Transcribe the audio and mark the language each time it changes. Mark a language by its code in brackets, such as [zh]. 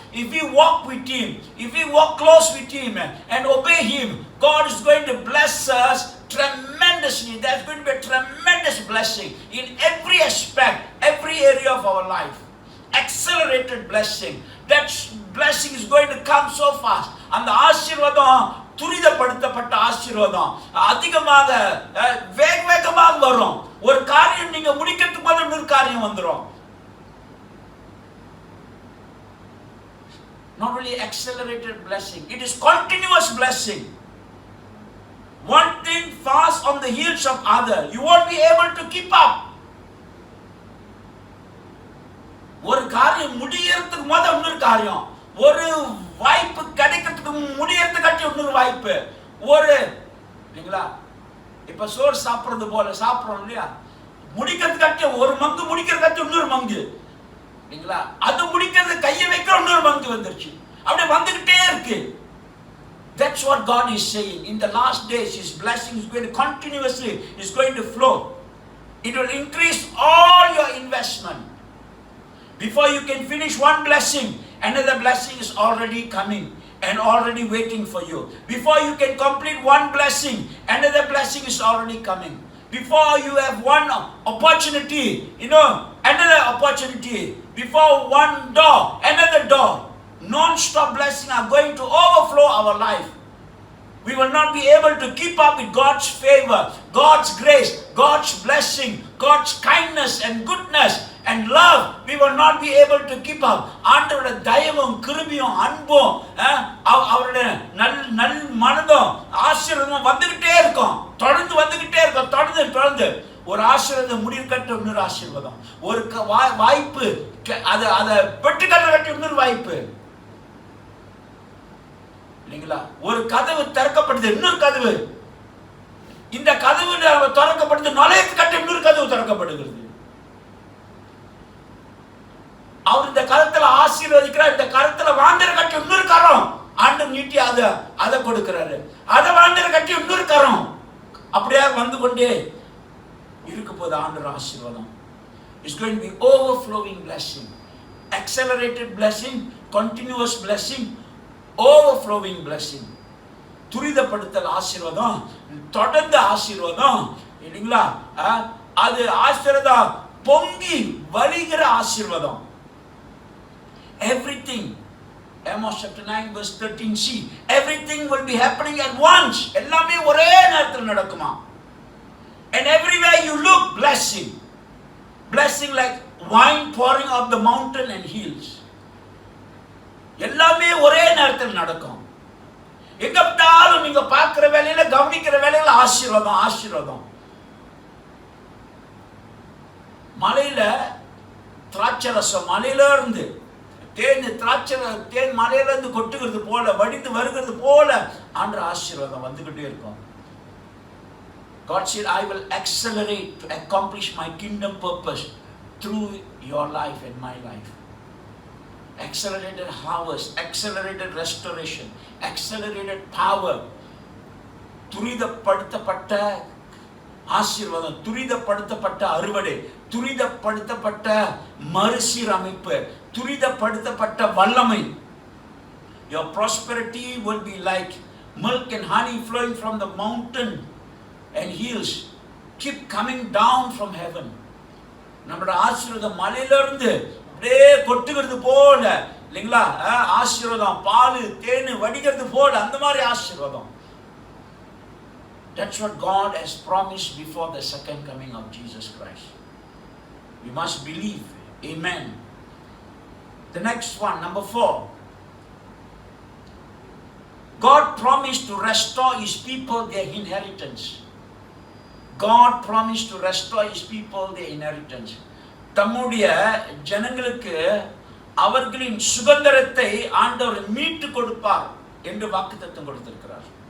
[en] If we walk with Him, if we walk close with Him and obey Him, God is going to bless us tremendously. There's going to be a tremendous blessing in every aspect, every area of our life. Accelerated blessing. That blessing is going to come so fast. [ta] அந்த ஆசீர்வாதம் துரிதப்படுத்தப்பட்ட ஆசீர்வாதம் அதிகமாக வேகமாக வரும். ஒரு காரியம் நீங்க முடிக்கிறதுக்கு போது இன்னொரு காரியம் வந்துரும். [en] Not only accelerated blessing, it is continuous blessing. One thing fast on the heels of other. You won't be able to keep up. [ta] ஒரு காரியம் முடியறதுக்கு முத இன்னொரு காரியம், ஒரு வாய்ப்பு கிடைக்கிறதுக்கு முடியறதுக்காட்டி இன்னொரு வாய்ப்பு, ஒரு இல்லைங்களா? இப்ப சோறு சாப்பிடுறது போல சாப்பிடுறோம் இல்லையா? முடிக்கிறதுக்காட்டி ஒரு மங்கு, முடிக்கிறதுக்காட்டி இன்னொரு மங்கு இல்லைங்களா? அது முடிக்கிறது கையை வைக்கிற இன்னொரு மங்கு வந்துருச்சு, அப்படியே வந்துகிட்டே இருக்கு. [en] That's what God is saying. In the last days, His blessing is going to continuously, is going to flow. It will increase all your investment. Before you can finish one blessing, another blessing is already coming and already waiting for you. Before you can complete one blessing, another blessing is already coming. Before you have one opportunity, another opportunity. Before one door, another door. Non-stop blessings are going to overflow our life. We will not be able to keep up with God's favor, God's grace, God's blessing, God's kindness and goodness and love. We will not be able to keep up. [ta] ஆண்டவருடைய தயவும் கிருபையும் அன்பும் அவருடைய நல் மனதும் ஆசீர்வாதமும் வந்துகிட்டே இருக்கும், தொடர்ந்து வந்துகிட்டே இருக்கும். தொடர்ந்து ஒரு ஆசீர்வாதம் முடிக்கட்ட இன்னொரு ஆசீர்வாதம், ஒரு வாய்ப்பு அதை பெற்றுக்கட்ட இன்னொரு வாய்ப்பு இல்லைங்களா? ஒரு கதவு திறக்கப்படுது, இன்னொரு கதவு, இந்த கதவு திறக்கப்படுது, நுழையத்து கட்ட இன்னொரு கதவு திறக்கப்படுகிறது. அவர் இந்த கரத்துல ஆசீர்வதிக்கிறார், இந்த கரத்துல வாண்டர கட்டி இன்னொரு கரம் ஆண்டு நீட்டி அதை கொடுக்கிறாரு, அதை வாண்டர கட்டி இன்னொரு கரம், அப்படியே வந்து கொண்டே இருக்க போது ஆண்டவர் ஆசீர்வாதம். [en] It's going to be overflowing blessing, accelerated blessing, continuous blessing, overflowing blessing. [ta] துரிதப்படுத்தல் ஆசீர்வாதம், தொடர்ந்து ஆசீர்வாதம் இல்லைங்களா? அது ஆசீர்வாதம் பொங்கி வழிகிற ஆசீர்வாதம். [en] Everything, Amos chapter 9 verse 13c, everything will be happening at once. [ta] எல்லாமே ஒரே நேரத்தில் நடக்குமா? [en] And everywhere you look, blessing like wine pouring off the mountain and hills. [ta] எல்லாமே ஒரே நேரத்தில் நடக்கும். எங்க பார்த்தாலும் நீங்க பார்க்கிற வேலையில, கவனிக்கிற வேலையில ஆசீர்வாதம். மலையில திராட்சை ரசம் மலையில இருந்து தேன் மலையில இருந்து கொட்டுகிறது போல, வடிந்து வருகிறது போல ஆண்டவர் ஆசீர்வாதம் வந்துகிட்டே இருக்கும். [en] God said, I will accelerate to accomplish my kingdom purpose through your life and my life. Accelerated harvest, accelerated restoration, accelerated power. [ta] துரிதப்படுத்தப்பட்ட ஆசீர்வாதம், துரிதப்படுத்தப்பட்ட அறுவடை, துரிதப்படுத்தப்பட்ட மறுசீரமைப்பு, துரிதப்படுத்தப்பட்ட வல்லமை. [en] Your prosperity will be like milk and honey flowing from the mountain and hills, keep coming down from heaven. [ta] நம்முடைய ஆசீர்வாதம் மலையிலிருந்து அப்படியே கொட்டுகிறது போல இல்லைங்களா? ஆசீர்வாதம் பால் தேன் வடிகிறது போல, அந்த மாதிரி ஆசீர்வாதம். [en] That's what God has promised before the second coming of Jesus Christ. We must believe. Amen. The next one, number 4. God promised to restore His people their inheritance. God promised to restore His people their inheritance. [ta] தம்முடைய ஜனங்களுக்கு அவர்களின் சுதந்திரத்தை ஆண்டவர் மீட்டு கொடுப்பார் என்று வாக்குத்தத்தம் கொடுத்திருக்கிறார்.